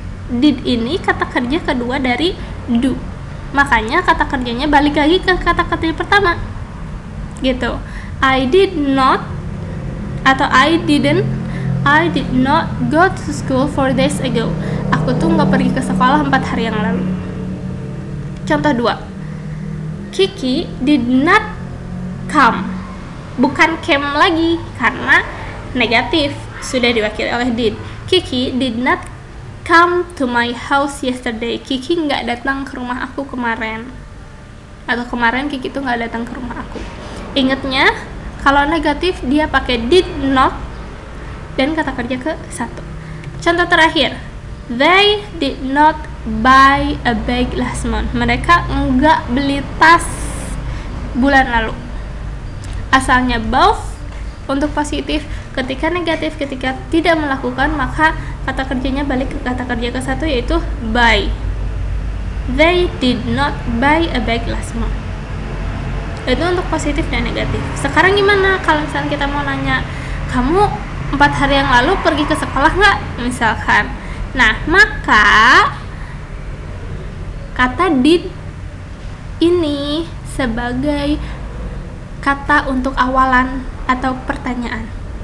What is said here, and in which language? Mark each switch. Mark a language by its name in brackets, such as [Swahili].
[Indonesian] Did ini kata kerja kedua dari do. Makanya kata kerjanya balik lagi ke kata kerja pertama. Gitu. [English] I did not atau I did not go to school 4 days ago. [Indonesian] Aku tuh nggak pergi ke sekolah 4 hari yang lalu. Contoh 2. [English] Kiki did not come. [Indonesian] Bukan came lagi karena negatif, sudah diwakili oleh did. [English] Kiki did not come to my house yesterday. [Indonesian] Kiki nggak datang ke rumah aku kemarin. Atau kemarin Kiki tuh nggak datang ke rumah aku. Ingatnya, kalau negatif dia pakai did not dan kata kerja ke satu. Contoh terakhir, [English] they did not buy a bag last month. [Indonesian] Mereka nggak beli tas bulan lalu. Asalnya both untuk positif. Ketika negatif, ketika tidak melakukan, maka kata kerjanya balik ke kata kerja ke satu, yaitu buy. [English] They did not buy a bag last month. [Indonesian] Itu untuk positif dan negatif. Sekarang gimana kalau misalnya kita mau nanya, kamu 4 hari yang lalu pergi ke sekolah nggak? Misalkan. Nah, maka kata did ini sebagai kata untuk awalan atau pertanyaan.